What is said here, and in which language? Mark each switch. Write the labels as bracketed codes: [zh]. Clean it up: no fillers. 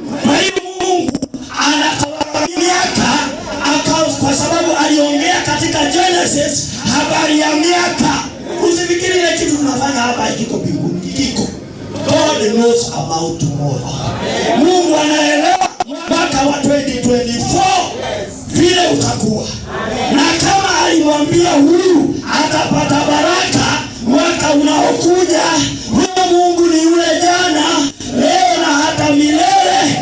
[sw] Kwa hiyo Mungu anatawala miaka, kwa sababu aliongea katika katika Genesis habari ya miaka. Usifikiri ile kitu tunafanya hapa kiko mbinguni, kiko. [en] God knows about tomorrow. [sw] Mungu anaelewa mwaka wa 2024 vile utakuwa. Na kama alimwambia huyu atapata baraka mwaka unaokuja, huyo Mungu ni yule jana, leo na hata milele.